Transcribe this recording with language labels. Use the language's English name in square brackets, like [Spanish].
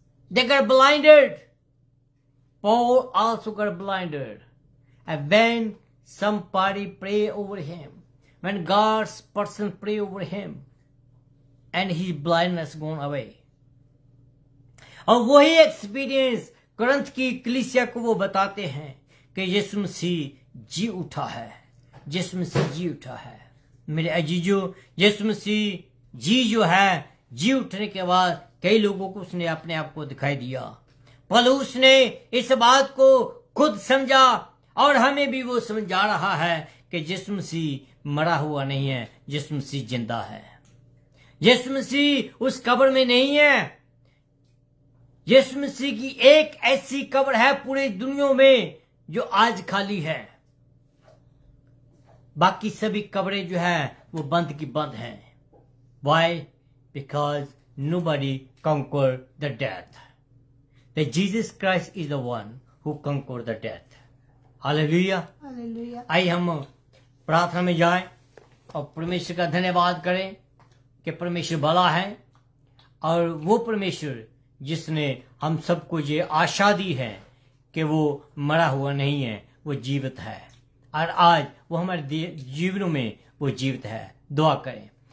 [English] They got blinded. Paul also got blinded. And when somebody pray over him, when God's person pray over him, and his blindness gone away. [Hindi] और वही experience Corinth की कलीसिया को वो बताते हैं कि यीशु मसीह जी उठा है, यीशु मसीह जी उठा है। मेरे अजीजों, यीशु मसीह जी जो है, जी उठने के बाद कई लोगों को उसने अपने आप को दिखाई दिया। पौलुस ने इस बात को खुद समझा और हमें भी वो समझा रहा है कि यीशु मसीह मरा हुआ नहीं है, यीशु मसीह जिंदा है। यीशु मसीह उस कब्र में नहीं है। यीशु मसीह की एक ऐसी कब्र है पूरी दुनिया में जो आज खाली है। बाकी सभी कब्रें जो है वो बंद की बंद हैं। [English] Why? Because nobody conquered the death. That Jesus Christ is the one who conquered the death. Hallelujah. [Hindi] Hallelujah. आइए हम प्रार्थना में जाएं और परमेश्वर का धन्यवाद करें कि परमेश्वर भला है और वो परमेश्वर जिसने हम सबको ये आशा दी है कि वो मरा हुआ नहीं है, वो जीवित है और आज वो हमारे जीवनों में वो जीवित है। दुआ करें।